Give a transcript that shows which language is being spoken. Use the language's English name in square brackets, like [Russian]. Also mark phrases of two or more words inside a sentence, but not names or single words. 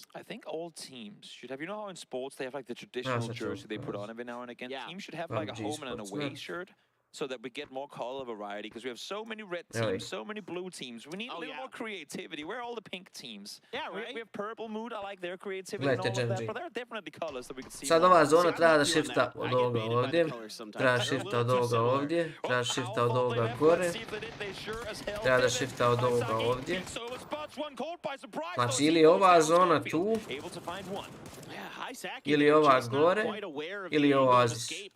[English] I think all teams should have, you know how in sports they have like the traditional jersey they put on every now and again? Teams should have like a home and an away shirt, so that we get more color variety, because we have so many red teams, so many blue teams. We need a little more creativity. Where are all the pink teams? Yeah, right. We have purple mood. I like their creativity and all of that, but there are definitely colors that we can see. [Bosnian] Sad ova zona treba da shifta od ovoga ovdje, treba shifta od ovoga ovdje, treba shifta od ovoga gore, treba da shifta od ovoga ovdje. Znači ili ova zona tu, ili ova gore, ili ova oazis.